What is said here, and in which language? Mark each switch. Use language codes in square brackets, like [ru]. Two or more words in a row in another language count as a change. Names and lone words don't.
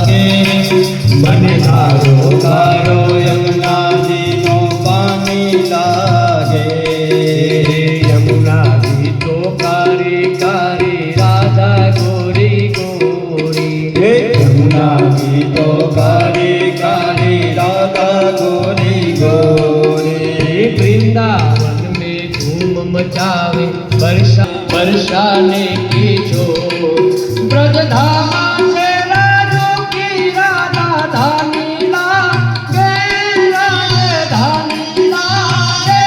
[gu] મને તારો તારો યમુનાજીનો પાણી લાગે યમુનાજી તો કારી કારી રાધા ગોરી ગોરી યમુનાજી તો કાળી કાળી રાધા ગોરી ગોરી [hi] वृंदावन में धूम मचावे वर्षा वर्षाने की जो ब्रज धाम से राजो की राधा धानी लागे धानी लागे